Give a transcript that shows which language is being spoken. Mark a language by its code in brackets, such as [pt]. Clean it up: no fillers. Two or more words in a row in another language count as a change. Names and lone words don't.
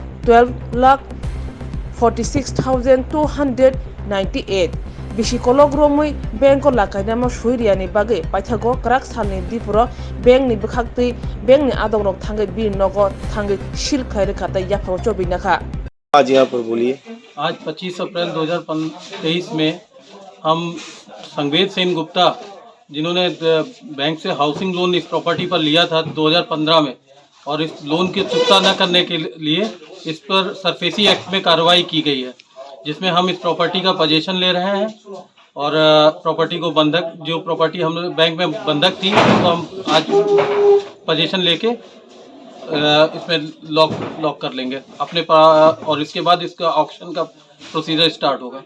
[trp] 12,46,298 bisi kologromui bank lakainama shuiriani bagai paithago krak salni dipuro bank ni bkhaktui bank ni adongrok thangai bir nogo thangai sil khaire khata yaphao chobinakha। [hi] आज यहाँ पर बोलिए। आज 25 अप्रैल 2023 में हम संवेद सेन गुप्ता जिन्होंने बैंक से [en] housing loan [hi] इस प्रॉपर्टी पर लिया था 2015 में और इस लोन की चुकता न करने के लिए इस पर सरफेसी एक्ट में कार्रवाई की गई है, जिसमें हम इस प्रॉपर्टी का पोजीशन ले रहे हैं और प्रॉपर्टी को बंधक जो प्रॉपर्टी हम बैंक में बंधक थी उसको हम आज पोजीशन लेके इसमें लॉक कर लेंगे अपने और इसके बाद इसका ऑक्शन का [en] procedure start [hi] होगा।